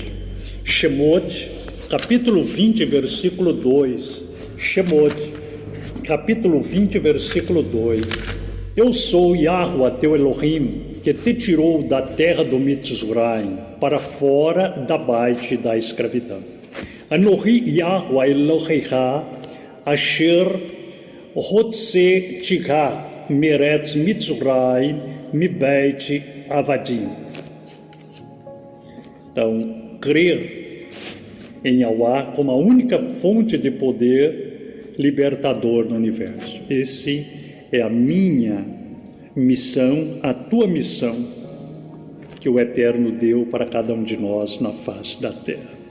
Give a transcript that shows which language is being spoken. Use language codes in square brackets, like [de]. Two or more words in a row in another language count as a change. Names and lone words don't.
[pt] Shemot, capítulo 20, versículo 2. Shemot, capítulo 20, versículo 2. Eu sou Yahweh, teu Elohim, que te tirou da terra do Mitzraim, para fora da bait da escravidão. [he] אנכי Yahweh אלהיך אשר הוצאתיך מארץ מצרים מבית עבדים. [pt] Então, crer em Yahweh como a única fonte de poder libertador no universo. Esse é a minha missão, a tua missão, que o Eterno deu para cada um de nós na face da terra.